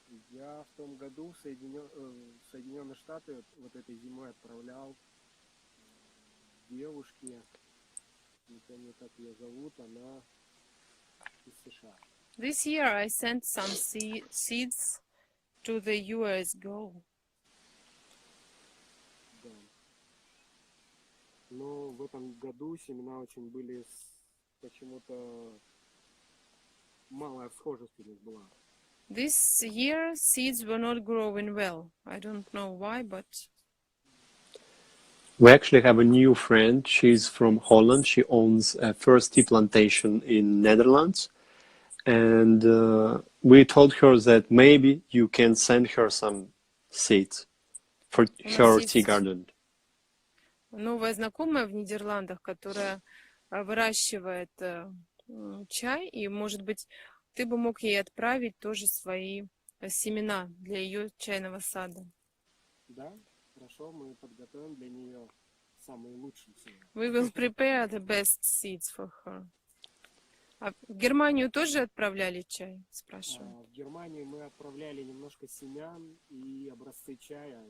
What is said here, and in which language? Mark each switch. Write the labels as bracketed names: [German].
[Russian] Я в том году в Соединенные Штаты вот этой зимой отправлял девушке, не помню, как ее зовут, она из США. [English] This year I sent some seeds to the US girl. [Russian] Да. Но в этом году семена очень были почему-то малая схожесть у них была. [English] This year seeds were not growing well. I don't know why, but We actually have a new friend. She's from Holland. She owns a first tea plantation in Netherlands. And we told her that maybe you can send her some seeds for her tea garden. [Russian] Новая знакомая в Нидерландах, которая выращивает чай, и, может быть, ты бы мог ей отправить тоже свои семена для ее чайного сада. Да, хорошо, мы подготовим для нее самые лучшие семена. [English] We will prepare the best seeds for her. [Russian] А в Германию тоже отправляли чай, спрашиваю? В Германию мы отправляли немножко семян и образцы чая.